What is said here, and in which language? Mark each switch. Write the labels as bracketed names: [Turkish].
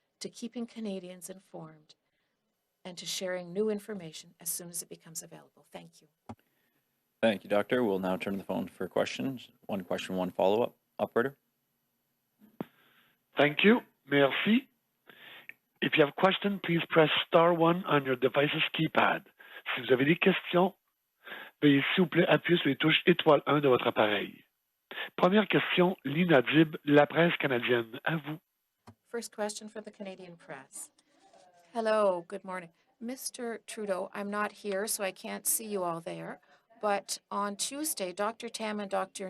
[English] to keeping Canadians informed and to sharing new information as soon as it becomes available. Thank you. Thank you, Doctor. We'll now turn to the phone for questions. One question, one follow-up. Operator? Thank you. Merci. If you have a question, please press *1 on your device's keypad. [French] Si vous avez des questions, veuillez s'il vous plaît appuyer sur les touches étoile 1 de votre appareil. Première question, Lina Dib, La Presse canadienne. À vous. [English] First question for the Canadian press. Hello, good morning. Mr. Trudeau, I'm not here, so I can't see you all there. But on Tuesday, Dr. Tam and Dr.